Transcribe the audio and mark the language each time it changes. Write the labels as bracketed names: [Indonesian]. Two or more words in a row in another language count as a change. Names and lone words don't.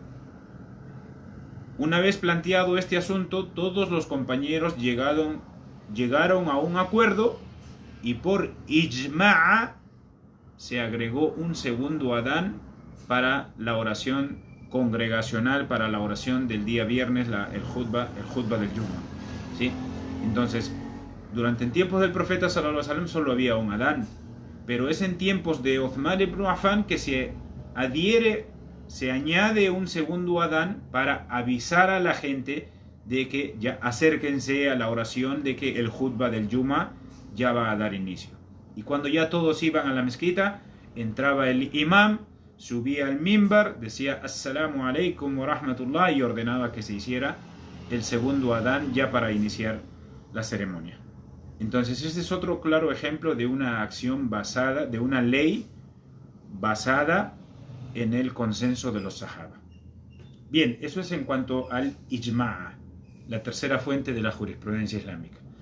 [Spanish] Una vez planteado este asunto, todos los compañeros llegaron a un acuerdo, y por ijma' se agregó un segundo adán para la oración congregacional, para la oración del día viernes, el khutbah del Jumu'ah, ¿sí? Entonces, durante el tiempo del profeta [Arabic] صلى الله عليه وسلم [Spanish] solo había un adán, pero es en tiempos de Uthman ibn Affan que se añade un segundo adán para avisar a la gente de que ya acérquense a la oración, de que el khutbah del Juma ya va a dar inicio. Y cuando ya todos iban a la mezquita, entraba el imam, subía al mimbar, decía [Arabic] السلام عليكم ورحمة الله [Spanish] y ordenaba que se hiciera el segundo adán ya para iniciar la ceremonia. Entonces este es otro claro ejemplo de una acción basada, de una ley basada en el consenso de los sahaba. Bien, eso es en cuanto al ijma', la tercera fuente de la jurisprudencia islámica.